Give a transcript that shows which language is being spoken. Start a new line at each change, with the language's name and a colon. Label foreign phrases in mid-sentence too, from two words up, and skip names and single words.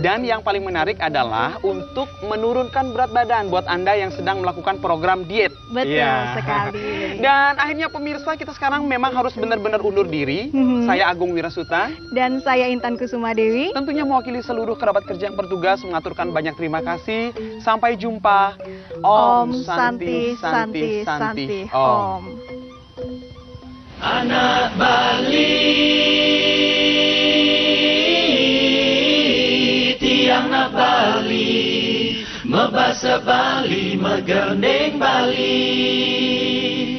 Indonesian: Dan yang paling menarik adalah untuk menurunkan berat badan buat Anda yang sedang melakukan program diet. Betul sekali. Dan akhirnya pemirsa, kita sekarang memang harus benar-benar undur diri. Saya Agung Wirasuta. Dan saya Intan Kusuma Dewi. Tentunya mewakili seluruh kerabat kerja yang bertugas mengaturkan banyak terima kasih. Sampai jumpa.
Sanskrit: Om Santi Santi Santi Om.
Balinese: Anak Bali, tiang na Bali, mebasa Bali, megerdeng Bali.